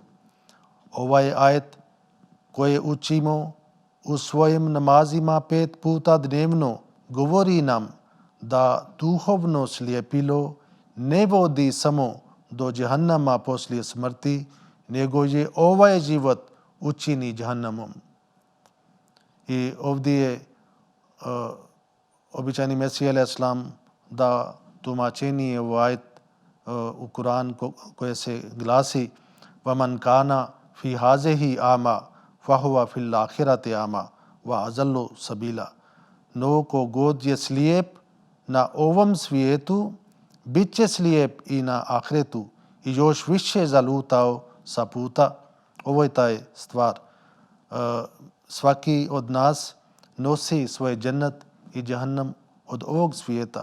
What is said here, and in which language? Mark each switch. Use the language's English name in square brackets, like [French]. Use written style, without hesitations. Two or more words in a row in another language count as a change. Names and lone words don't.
[Bosnian] Ovaj ajet koji učimo u svojim namazima 5 puta dnevno govori nam da duhovno slijepilo ne vodi samo do džehannama poslije smrti, nego je ovaj život učini džehannamom. I ovdje je običajni Mesija [Arabic] عليه السلام [Bosnian] da tumačenje ovaj ajet u Kur'an koje se glasi [Arabic] وَمَنْ كَانَ فِي هَذِهِ أَعْمَى فَهُوَ فِي الْآخِرَةِ أَعْمَى وَأَضَلُّ سَبِيلًا. [Bosnian] No ko god je slijep na ovom svijetu, bit će slijep i na ahiretu i još više zalutao sa puta. Ovo je taj stvar. Svaki od nas nosi svoj džennet i džahannam od ovog svijeta.